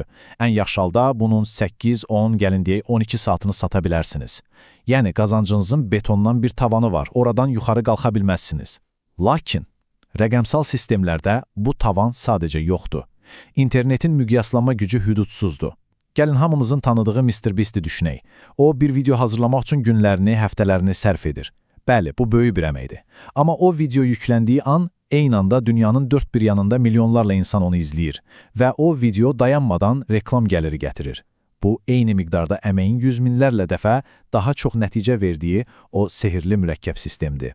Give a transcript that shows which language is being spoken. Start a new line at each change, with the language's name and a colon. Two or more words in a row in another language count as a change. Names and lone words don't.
Azerbaijani: Ən yaxşı halda bunun 8, 10, gəlin deyək 12 saatını sata bilərsiniz. Yəni qazancınızın betondan bir tavanı var, oradan yuxarı qalxa bilməzsiniz. Lakin, rəqəmsal sistemlərdə bu tavan sadəcə yoxdur. İnternetin müqyaslanma gücü hüdudsuzdur. Gəlin hamımızın tanıdığı Mr. Beast-i düşünək. O, bir video hazırlamaq üçün günlərini, həftələrini sərf edir. Bəli, bu böyük bir əməkdir. Amma o video yükləndiyi an, eyni anda dünyanın dörd bir yanında milyonlarla insan onu izləyir və o video dayanmadan reklam gəliri gətirir. Bu, eyni miqdarda əməyin yüz minlərlə dəfə daha çox nəticə verdiyi o sehirli mürəkkəb sistemdir.